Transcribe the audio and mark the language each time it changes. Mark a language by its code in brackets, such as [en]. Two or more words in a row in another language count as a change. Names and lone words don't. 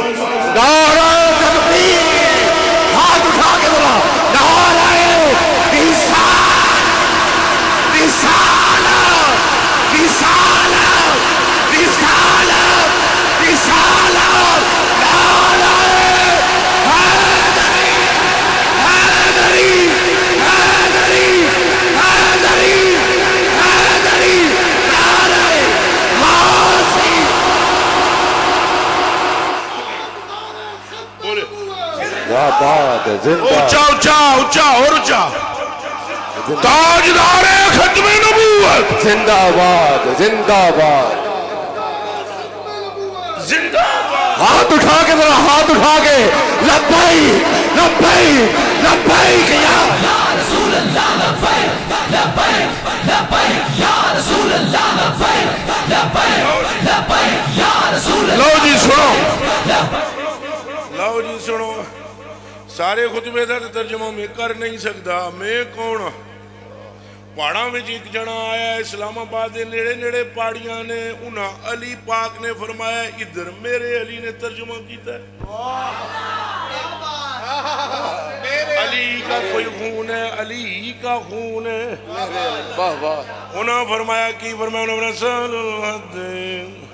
[ur] نعرہ تکبیر ہاتھ اٹھا کے بولا نعرہ رسالت رسالت رسالت رسالت رسالت نعرہ حیدری حیدری حیدری حیدری حیدری نعرہ غازی کیا بات ہے زندہ اونچا اونچا اونچا اور اونچا تاجدار ختم نبوت زندہ باد زندہ باد زندہ باد ہاتھ اٹھا کے ذرا ہاتھ اٹھا کے لبیک لبیک [ar] لبیک یا رسول اللہ [ur] لبیک لبیک [ar] لبیک یا رسول اللہ [ur] لبیک لبیک [ar] لبیک یا رسول اللہ [pa] لو جی سنو لو جی سنو سارے خطبے دا ترجمہ میں کر نہیں سکتا میں کون پہاڑاں میں ایک جنا آیا اسلام آباد دے نیڑے نیڑے پہاڑیاں نے انہاں علی پاک نے فرمایا ادھر میرے علی نے ترجمہ کیتا ہے [ur] علی کا کوئی خون ہے علی کا خون ہے [pa] انہاں فرمایا کی فرمایا انہاں رسول الحدین